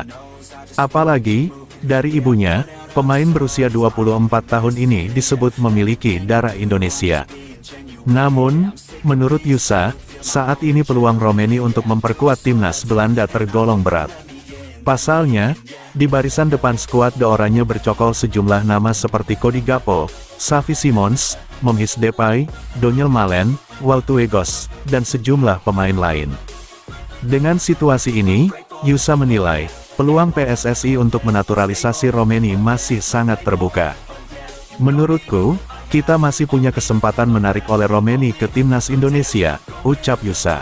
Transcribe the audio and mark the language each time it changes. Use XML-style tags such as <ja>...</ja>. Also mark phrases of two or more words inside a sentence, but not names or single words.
<id>Apalagi, dari ibunya, pemain berusia 24 tahun ini disebut memiliki darah Indonesia. Namun, menurut Yusa, saat ini peluang Romeni untuk memperkuat timnas Belanda tergolong berat. Pasalnya, di barisan depan skuad The Oranye bercokol sejumlah nama seperti Cody Gakpo, Xavi Simons, Memphis Depay, Daniel Malen, Wout Weghorst, dan sejumlah pemain lain. Dengan situasi ini, Yusa menilai, peluang PSSI untuk menaturalisasi Romeni masih sangat terbuka. Menurutku, kita masih punya kesempatan menarik oleh Romeni ke timnas Indonesia, ucap Yusa.</id>